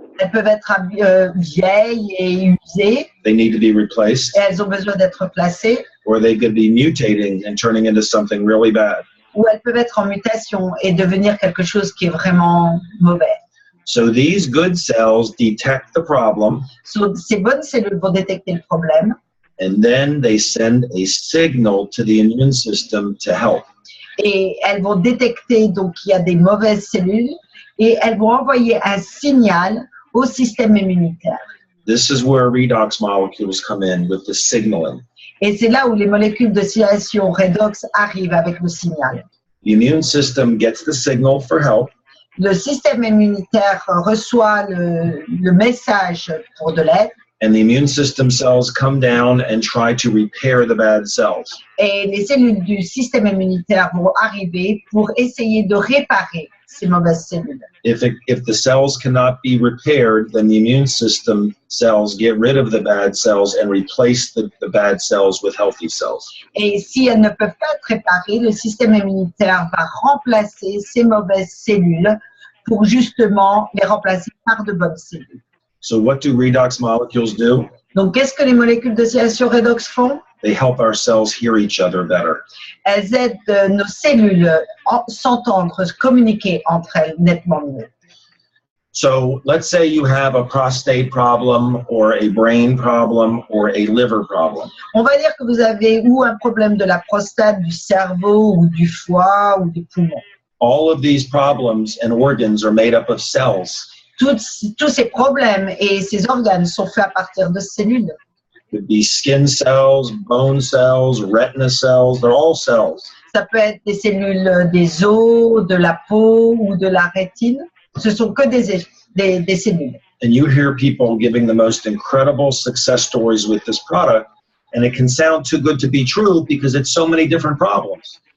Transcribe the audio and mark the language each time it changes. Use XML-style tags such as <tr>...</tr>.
<fr>Elles peuvent être vieilles et usées.</fr> <en>They need to be replaced.</en> <fr>Et elles ont besoin d'être replacées.</fr> <en>Or they could be mutating and turning into something really bad.</en> <fr>Ou elles peuvent être en mutation et devenir quelque chose qui est vraiment mauvais.</fr> <en>So these good cells detect the problem.</en> <fr>So, ces bonnes cellules vont détecter le problème.</fr> <en>And then they send a signal to the immune system to help.</en> <fr>Et elles vont détecter donc qu'il y a des mauvaises cellules et elles vont envoyer un signal au système immunitaire.</fr> <en>This is where redox molecules come in with the signaling.</en> <fr>Et c'est là où les molécules de signalisation redox arrivent avec le signal.</fr> <en>The immune system gets the signal for help.</en> <fr>Le système immunitaire reçoit le message pour de l'aide.</fr> <en>And the immune system cells come down and try to repair the bad cells.</en> <fr>Et les cellules du système immunitaire vont arriver pour essayer de réparer ces mauvaises cellules.</fr> <en>If the cells cannot be repaired, then the immune system cells get rid of the bad cells and replace the bad cells with healthy cells.</en> <fr>Et si elles ne peuvent pas être réparées, le système immunitaire va remplacer ces mauvaises cellules pour justement les remplacer par de bonnes cellules.</fr> <en>So what do redox molecules do?</en> <fr>Donc, qu'est-ce que les molécules de signalisation redox font?</fr> <en>They help our cells hear each other better.</en> <fr>Elles aident nos cellules à s'entendre, communiquer entre elles nettement mieux.</fr> <en>So let's say you have a prostate problem or a brain problem or a liver problem.</en> <fr>On va dire que vous avez ou un problème de la prostate, du cerveau ou du foie ou des poumons.</fr> <en>All of these problems and organs are made up of cells.</en> <fr>Tous ces problèmes et ces organes sont faits à partir de cellules.</fr> <en>It could be skin cells, bone cells, retina cells, they're all cells.</en> <fr>Ça peut être des cellules des os, de la peau ou de la rétine. Ce sont que des cellules.</fr> <en>And you hear people giving the most incredible success stories with this product, and it can sound too good to be true because it's so many different problems.</en>